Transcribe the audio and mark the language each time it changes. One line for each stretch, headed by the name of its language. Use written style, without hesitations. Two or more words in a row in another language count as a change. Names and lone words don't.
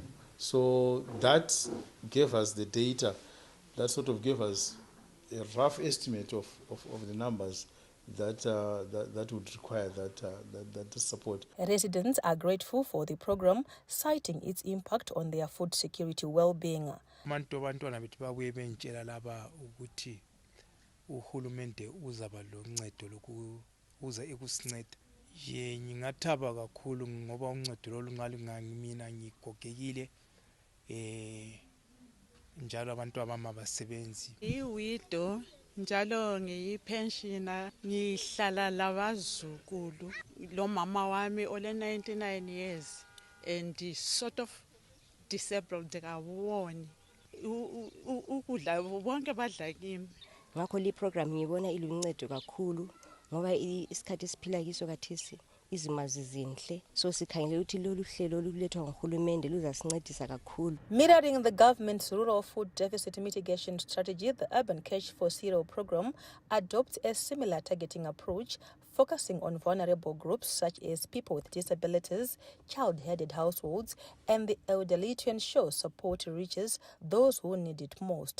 English: So that gave us the data, that sort of gave us a rough estimate of the numbers that would require that support. Residents are grateful for the program, citing its impact on their food security well-being.
North Ndebele: Abantwana bethu babuye bentshela laba ukuthi uhulumende uzaba loncedo lokuza ekusinceda. Ngingathaba kakhulu ngoba uncedo lolu ngangimina ngigogekile njalo abantu abama basebenzi. Iwidow njalo ngiyipensioner, ngihlala labazukulu. Lo mama wami ole 99
English: years and sort of disabled
North Ndebele: kawoni. Ukudla bonke badla kimi. Ngakho li program ngibona iluncedo kakhulu ngoba isikhathi esiphila kiso kathesi izimazi zinhle, so sikhangela ukuthi lolu hlelo olulethwa nguhulumende luzasincedisa kakhulu.
English: Mirroring the government's rural food deficit mitigation strategy, the Urban Cash for Cereal program adopts a similar targeting approach, focusing on vulnerable groups such as people with disabilities, child-headed households, and the elderly to ensure support reaches those who need it most.